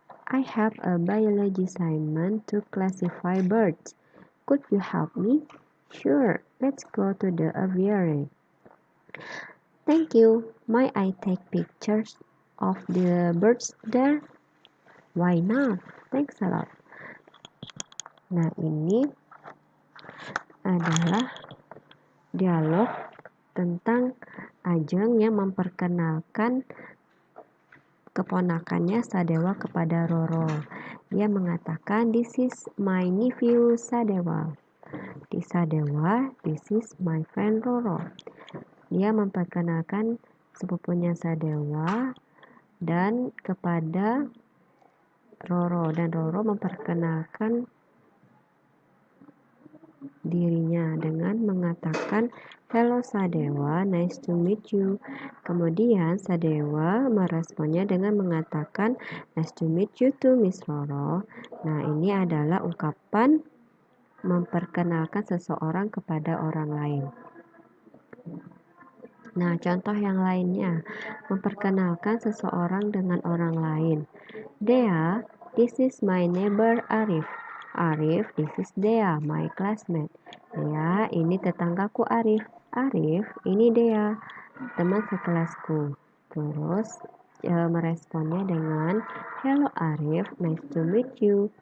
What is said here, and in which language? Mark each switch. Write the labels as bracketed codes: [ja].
[en] I have a biology assignment to classify birds. Could you help me? Sure, let's go to the aviary. Thank you. May I take pictures of the birds there? Why not? Thanks a lot. [id] Nah, ini adalah dialog tentang Ajeng yang memperkenalkan keponakannya Sadewa kepada Roro. Dia mengatakan, [en] this is my nephew Sadewa. Di Sadewa, this is my friend Roro. [id] Dia memperkenalkan sepupunya Sadewa dan kepada Roro, dan Roro memperkenalkan dirinya dengan mengatakan [en] hello Sadewa, nice to meet you. [id] Kemudian Sadewa meresponnya dengan mengatakan [en] nice to meet you too Miss Roro. [id] Nah, ini adalah ungkapan memperkenalkan seseorang kepada orang lain. Nah, contoh yang lainnya, memperkenalkan seseorang dengan orang lain. [en] Dea, this is my neighbor Arif. Arif, this is Dea, my classmate. [id] Dea, ini tetanggaku Arif. Arif, ini Dea, teman sekelasku. Terus meresponnya dengan [en] hello Arif, nice to meet you.